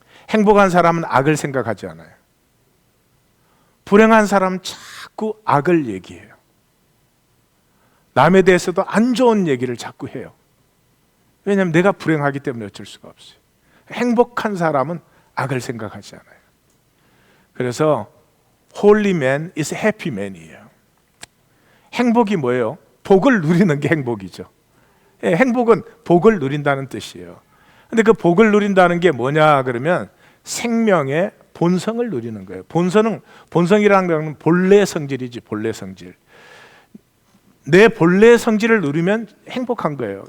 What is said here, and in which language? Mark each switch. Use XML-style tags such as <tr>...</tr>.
<ko>행복한 사람은 악을 생각하지 않아요. 불행한 사람은 자꾸 악을 얘기해요. 남에 대해서도 안 좋은 얘기를 자꾸 해요. 왜냐하면 내가 불행하기 때문에 어쩔 수가 없어요. 행복한 사람은 악을 생각하지 않아요. 그래서</ko> <en>Holy man is happy man이에요.</en> <ko>행복이 뭐예요? 복을 누리는 게 행복이죠. 예, 행복은 복을 누린다는 뜻이에요. 근데 그 복을 누린다는 게 뭐냐 그러면 생명의 본성을 누리는 거예요. 본성이라는 건 본래 성질이지, 본래 성질. 내 본래 성질을 누리면 행복한 거예요.</ko>